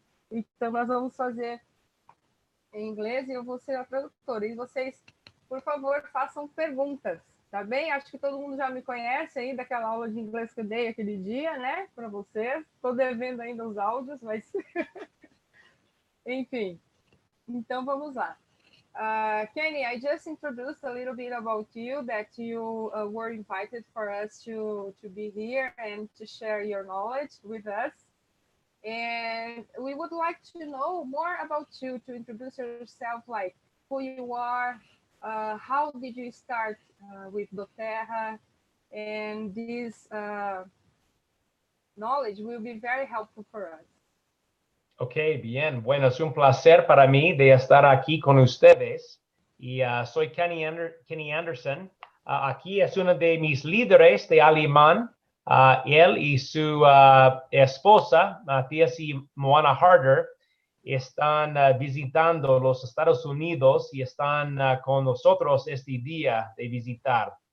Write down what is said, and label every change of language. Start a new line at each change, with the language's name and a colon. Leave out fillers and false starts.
Portuguese: Então, nós vamos fazer em inglês e eu vou ser a tradutora. E vocês, por favor, façam perguntas, tá bem? Acho que todo mundo já me conhece aí daquela aula de inglês que eu dei aquele dia, né? Para vocês. Estou devendo ainda os áudios, mas... Enfim. Então, vamos lá.
English: Kenny, I just introduced a little bit about you, that you were invited for us to be here and to share your knowledge with us. And we would like to know more about you, to introduce yourself, like who you are, how did you start with Doterra, and this knowledge will be very helpful for us.
Spanish: Ok, bien. Bueno, es un placer para mí de estar aquí con ustedes. Y soy Kenny Anderson. Aquí es uno de mis líderes de alemán. Él y su esposa, Matías y Moana Harder, están visitando los Estados Unidos y están con nosotros este día de visitar.